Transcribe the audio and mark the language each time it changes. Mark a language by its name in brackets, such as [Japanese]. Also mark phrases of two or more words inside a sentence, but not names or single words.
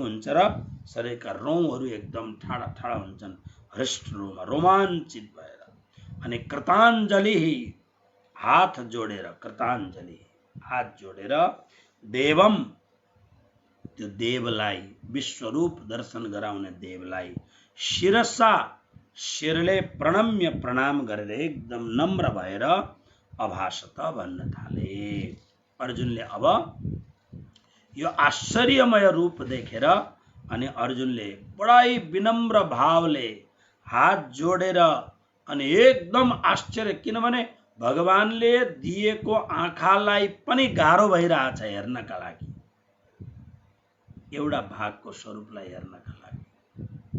[Nepali] हुन्छ र शरीरका रौँहरू एकदम ठाडा ठाडा हुन्छन्, हृष्टरोमा रोमाञ्चित भएर अनि कृताञ्जलि, हात जोडेर, कृताञ्जलि हात जोडेर देवम, त्यो देवलाई, विश्वरूप दर्शन गराउने देवलाई शिरसा, शिरले प्रणम्य प्रणाम गरेर एकदम नम्र भएर अभाषत भन्न थाले। अर्जुनले अब यो आश्चर्यमय रूप देखेर अनि अर्जुनले बडै विनम्र भावले हात जोडेर अनि एकदम आश्चर्य, किनभने भगवानले दिएको आँखालाई पनि गाह्रो भइरहेछ हेर्नका लागि, एउटा भागको स्वरूपलाई हेर्नका लागि।